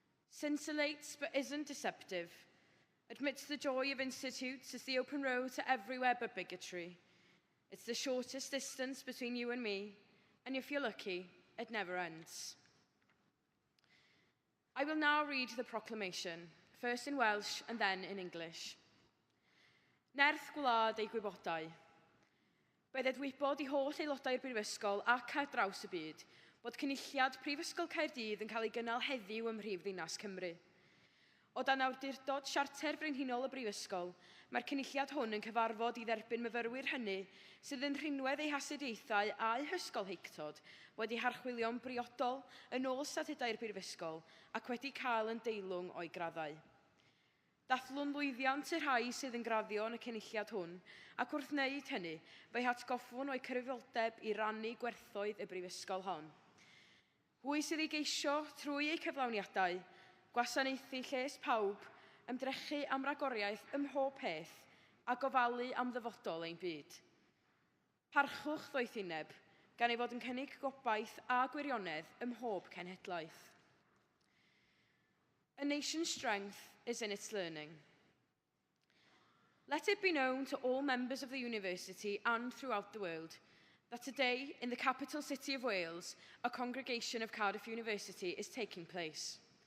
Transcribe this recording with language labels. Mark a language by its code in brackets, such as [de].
[en] Scintillates but isn't deceptive. Admits the joy of institutes as the open road to everywhere but bigotry. It's the shortest distance between you and me, and if you're lucky, it never ends. I will now read the proclamation, first in Welsh and then in English. [cy] Nerth gwlad ei gwybodau. Bydd edwybod I holl aelodau'r Brifysgol ac ar draws y byd bod cynulliad Prifysgol Caerdydd yn cael ei gynnal heddiw ym Mhrifddinas Cymru. O dan awdurdod siarter frenhinol y Brifysgol, mae'r cynulliad hwn yn cyfarfod I dderbyn myfyrwyr hynny sydd yn rhinwedd eu hasediaethau a'u hysgol heictod wedi harchwilio'n briodol yn ôl statudau'r Brifysgol ac wedi cael yn deilwng o'i graddau. Dathlwn lwyddiant y rhai sydd yn graddio yn y cynulliad hwn, ac wrth wneud hynny, fe'i hatgoffwn o'i cyfrifoldeb I rannu gwerthoedd y brifysgol hon. Hwy sydd ei geisio trwy eu cyflawniadau, gwasanaethu lles pawb, ymdrechu am ragoriaeth ym mhob peth, a gofalu am ddyfodol ein byd. Parchwch ddoethineb, gan ei fod yn cynnig gobaith a gwirionedd ym mhob cenhedlaeth. [en] A nation's strength is in its learning. Let it be known to all members of the university and throughout the world that today, in the capital city of Wales, a congregation of Cardiff University is taking place.